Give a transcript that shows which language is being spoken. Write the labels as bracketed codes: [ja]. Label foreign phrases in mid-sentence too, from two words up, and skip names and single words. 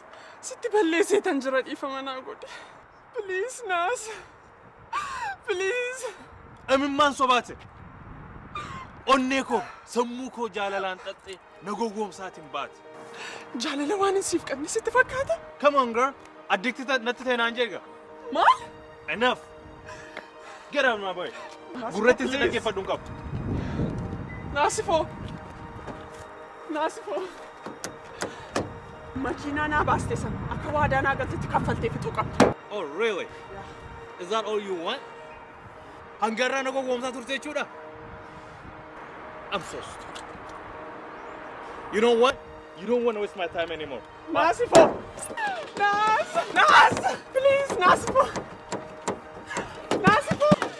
[om] Sitti balleessee tan jira dhiifama naa godhe. [en] Please Naas. Please. [om] Amimmaan sobaate. Onnee koo sammuu koo jaalalaan xaxxee na gowwoomsaatiin baate. Jaalala waan hin siif qabne sitti fakkaata? [en] Come on girl. [om] Addicted natti ta'e naan jeega. Maal? [en] Enough. Get out my boy. [om] Gurratti si dhaggeeffadhu hin qabu. Naasifoo. Naasifoo. Makiinaa naa baaste sana akka waadaa naa galtetti kaffaltee fixuu qabda. [en] Oh really? Is that all you want? [om] Hangarraa na gowwoomsaa turte jechuudha? [en] I'm so stupid. You know what? You don't want to waste my time anymore. Naasifoo! Naas! Please, Naasifoo! Naasifoo!